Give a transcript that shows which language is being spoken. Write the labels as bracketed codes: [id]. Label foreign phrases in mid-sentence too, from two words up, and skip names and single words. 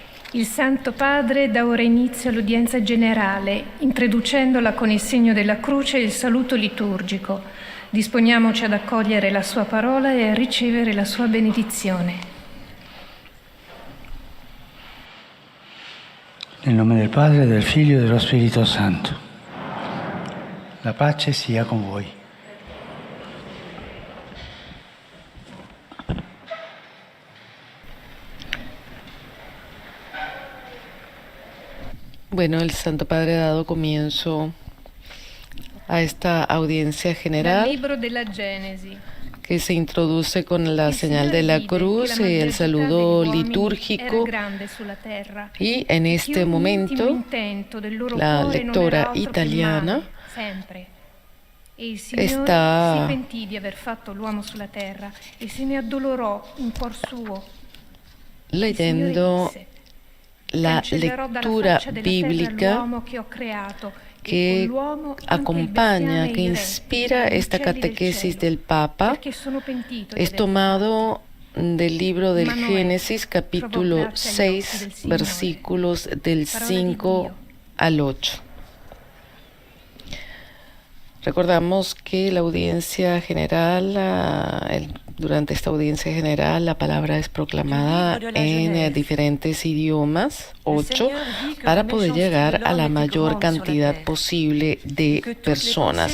[it] Il Santo Padre dà ora inizio all'udienza generale, introducendola con il segno della croce e il saluto liturgico. Disponiamoci ad accogliere la sua parola e a ricevere la sua benedizione. Nel nome del Padre, del Figlio e dello Spirito Santo. La pace sia con voi. [es] Bueno, el Santo Padre ha dado comienzo a esta audiencia [it] Dal [es] general [it] libro della Genesi. [es] que se introduce con la [it] Il [es] señal [it] Signore [es] de la [it] vide che [es] cruz [it] la [es] y el [it] malvagità [es] saludo [it] degli uomini [es] litúrgico, [it] era grande sulla terra, [es] y en [it] che [es] este [it] ogni [es] momento [it] intimo intento del loro [es] la [it] cuore non [es] lectora [it] era altro che il [es] italiana [it] male, sempre. E il Signore [es] está [it] si pentì di aver fatto l'uomo sulla terra e se ne addolorò in cuor suo. Il Signore [es] leyendo [it] disse: [es] la [it] cancellerò dalla [es] lectura [it] faccia della terra [es] bíblica [it] l'uomo che ho creato, e [es] que [it] con l'uomo anche il [es] acompaña, [it] bestiame e [es] que [it] i [es] inspira [it] rettili, gli [es] esta [it] uccelli del [es] catequesis [it] cielo, [es] del Papa, [it] perché sono pentito di [es] es [it] aver [es] tomado del libro del [it] Ma Noè [es] Génesis, [it] trovò [es] capítulo [it] grazia agli occhi [es] 6, [it] del Signore. [es] versículos del [it] Parola di [es] 5 [it] Dio. [es] al 8. Recordamos que la audiencia general, durante esta audiencia general, la palabra es proclamada en diferentes idiomas, 8, para poder llegar a la mayor cantidad posible de personas.